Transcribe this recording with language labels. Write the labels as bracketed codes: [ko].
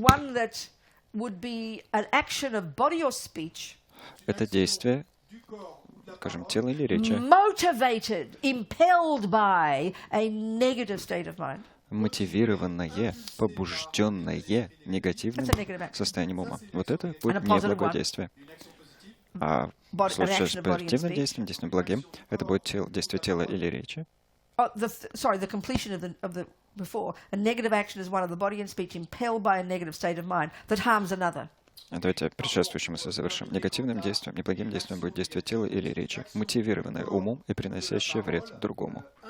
[en] one that would be an action of body or speech [ru] это действие, скажем, тела или речи, [en] motivated, impelled by a negative state of mind. [ru] мотивированное, побужденное негативным состоянием ума. Вот это будет неблагодействие. А в случае с позитивным действием, действием благим, это будет действие тела или речи. [en] The completion of the before. A negative action is one of the body and speech impelled by a negative state of mind that harms another. [ru] Давайте предшествующим завершим. Негативным действием, неблагим действием будет действие тела или речи, мотивированное умом и приносящее вред другому.